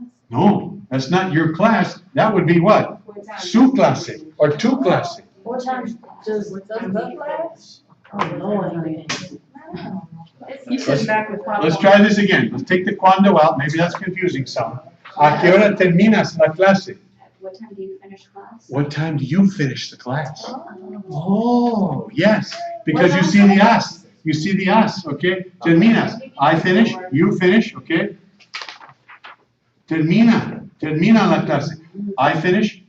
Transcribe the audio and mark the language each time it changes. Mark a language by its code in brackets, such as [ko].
[en] No, that's not your class. That would be what? [es] Su clase [en] or [es] tu clase. [en] What time does the class? Oh, Lord. You sit back with Pablo. Let's try this again. Let's take the cuando out. Maybe that's confusing some. [es] ¿A qué hora terminas la clase? [en] What time do you finish class? What time do you finish the class? Oh, yes. Because you see the as. You see the as, okay? Terminas. I finish, you finish, okay? [es] Termina la clase. [en] I finish,